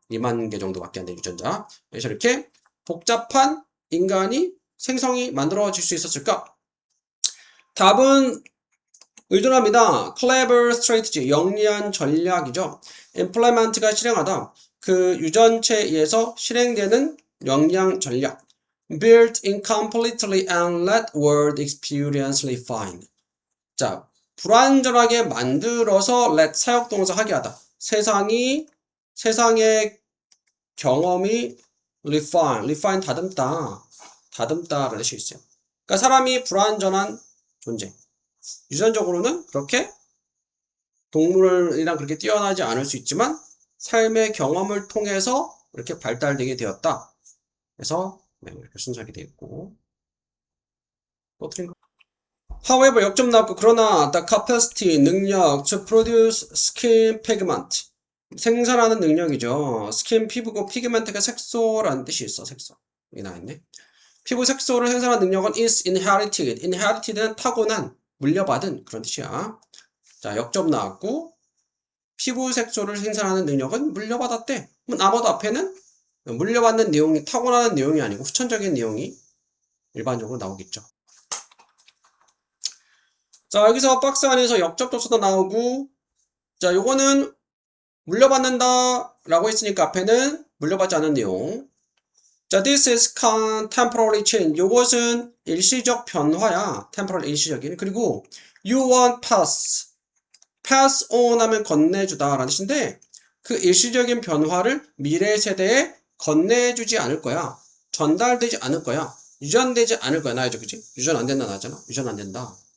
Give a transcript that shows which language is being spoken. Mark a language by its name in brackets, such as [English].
[Korean] 2만 개 정도밖에 안 된 유전자. 그래서 이렇게 복잡한 인간이 생성이 만들어질 수 있었을까? 답은 의존합니다. [English] clever strategy, [Korean] 영리한 전략이죠. implement가 실행하다. 그 유전체에 의해서 실행되는 영양 전략. [English] built incompletely and let world experientially find. [Korean] 자, 불완전하게 만들어서 let 사역동사 하게 하다. 세상의 경험이 refine 다듬다라는 뜻이 있어요. 그러니까 사람이 불완전한 존재. 유전적으로는 그렇게 동물이랑 그렇게 뛰어나지 않을 수 있지만 삶의 경험을 통해서 이렇게 발달되게 되었다. 그래서 이렇게 순서하게 되어 있고 또 틀린 거. [English] However, [Korean] 역점 나왔고 그러나 [English] the capacity, 능력 to produce skin pigment [Korean] 생산하는 능력이죠. skin 피부고 pigment가 색소라는 뜻이 있어. 색소. 여기 나와있네. 피부 색소를 생산하는 능력은 [English] is inherited. [Korean] inherited는 타고난, 물려받은 그런 뜻이야. 자, 역점 나왔고 피부 색소를 생산하는 능력은 물려받았대. 나머지 앞에는 물려받는 내용이 타고나는 내용이 아니고 후천적인 내용이 일반적으로 나오겠죠. 자, 여기서 박스 안에서 역적 조사도 나오고 자, 요거는 물려받는다 라고 했으니까 앞에는 물려받지 않은 내용 [English] 자, this is temporary change. [Korean] 요것은 일시적 변화야. temporary 일시적인. 그리고 [English] you want pass on [Korean] 하면 건네주다 라는 뜻인데 그 일시적인 변화를 미래 세대에 건네주지 않을 거야. 전달되지 않을 거야. 유전되지 않을 거야. 나야죠. 그치? 유전 안 된다 나잖아. 유전 안 된다.